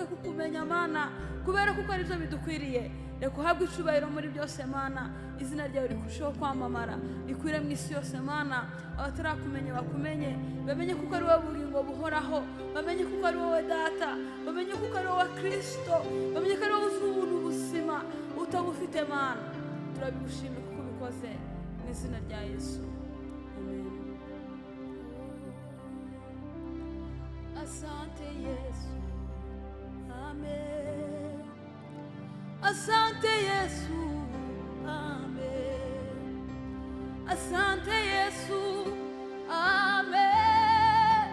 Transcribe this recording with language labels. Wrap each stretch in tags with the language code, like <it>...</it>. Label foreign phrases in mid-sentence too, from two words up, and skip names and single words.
<rw>kukumenya mana kubera kuko ari byo bidukwiriye reka uhabwe icyubahiro muri byose mana izina ryawe rikurushaho kwamamara rikwire mu isi yose mana abatarakumenye bakumenye bamenye kuko ari wowe bugingo buhoraho bamenye kuko ari wowe data bamenye kuko ari wowe Kristo bamenye ko ari wowe uzi ubuntu ubuzima utabufite mana turabigushimira kuko ubikoze mu izina rya Yesu amen.</rw> <sw>Asante Yesu amen. Asante Yesu amen. Asante Yesu amen.</sw>